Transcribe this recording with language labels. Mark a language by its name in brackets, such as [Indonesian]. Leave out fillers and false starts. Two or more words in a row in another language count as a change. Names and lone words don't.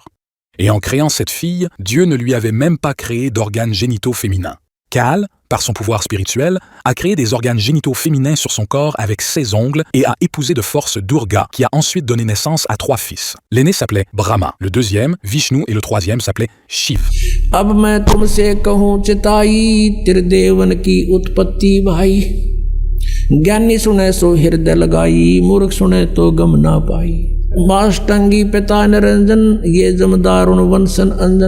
[French] Et en créant cette fille, Dieu ne lui avait même pas créé d'organes génitaux féminins. Kaal, par son pouvoir spirituel, a créé des organes génitaux féminins sur son corps avec ses ongles et a épousé de force Durga, qui a ensuite donné naissance à 3 fils. L'aîné s'appelait Brahma, le deuxième, Vishnu, et le troisième s'appelait Shiv. [Hindi] अब मैं तुमसे कहूँ चिताई तेरे देवन की उत्पत्ति भाई ज्ञानी सुने सो हृदय लगाई, मूर्ख सुने तो गम ना पाई। माष्टंगी पिता निरंजन, ये जमदारुण वंशन अंजन।